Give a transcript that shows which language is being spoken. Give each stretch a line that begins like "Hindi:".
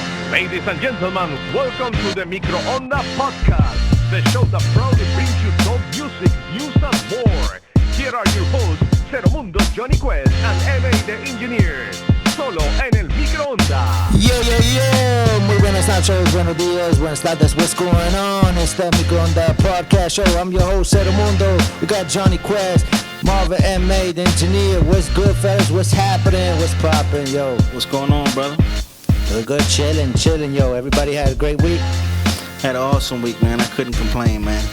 English: Ladies and gentlemen, welcome to the MicroOnda Podcast, the show that proudly brings you top music, news, and more. Here are your hosts, Mundo, Johnny Quest, and M.A. the Engineer.
Spanish: Solo en el MicroOnda.
English: Yo.
Spanish: Muy buenas noches, buenos días, buenas tardes.
English: What's going on? It's the MicroOnda Podcast Show. I'm your host, Mundo. We got Johnny Quest, Marvin, M.A. the Engineer. What's good, fellas? What's happening? What's popping, yo? What's going on, brother? We're good, chilling, yo. Everybody had a great week? Had an awesome week, man. I couldn't complain, man.